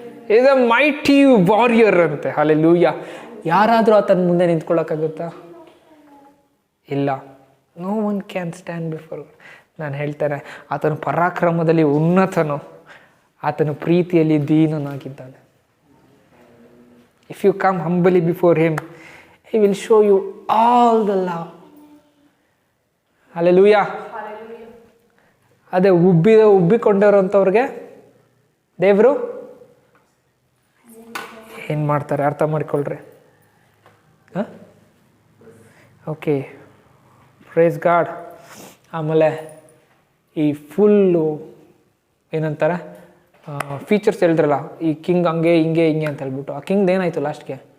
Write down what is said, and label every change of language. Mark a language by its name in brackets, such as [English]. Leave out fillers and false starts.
[English] is a mighty warrior [Kannada] ಅಂತೆ. Hallelujah. ಯಾರಾದರೂ ಆತನ ಮುಂದೆ ನಿಂತ್ಕೊಳ್ಳೋಕ್ಕಾಗುತ್ತಾ? ಇಲ್ಲ. [English] No one can stand before. [Kannada] ನಾನು ಹೇಳ್ತೇನೆ, ಆತನ ಪರಾಕ್ರಮದಲ್ಲಿ ಉನ್ನತನು, ಆತನ ಪ್ರೀತಿಯಲ್ಲಿ ದೀನನಾಗಿದ್ದಾನೆ. [English] If you come humbly before him, he will show you all the love. Hallelujah. [Kannada] ಅದೇ ಉಬ್ಬಿಕೊಂಡಿರೋಂಥವ್ರಿಗೆ ದೇವರು ಏನು ಮಾಡ್ತಾರೆ ಅರ್ಥ ಮಾಡಿಕೊಳ್ಳ್ರಿ. Okay, [English] Praise God. [Kannada] ಆಮೇಲೆ ಈ ಫುಲ್ಲು ಏನಂತಾರೆ ಫೀಚರ್ಸ್ ಹೇಳಿದ್ರಲ್ಲ, ಈ ಕಿಂಗ್ ಹಂಗೆ ಹಿಂಗೆ ಹಿಂಗೆ ಅಂತ ಹೇಳ್ಬಿಟ್ಟು, ಆ ಕಿಂಗ್ದು ಏನಾಯಿತು ಲಾಸ್ಟ್ಗೆ?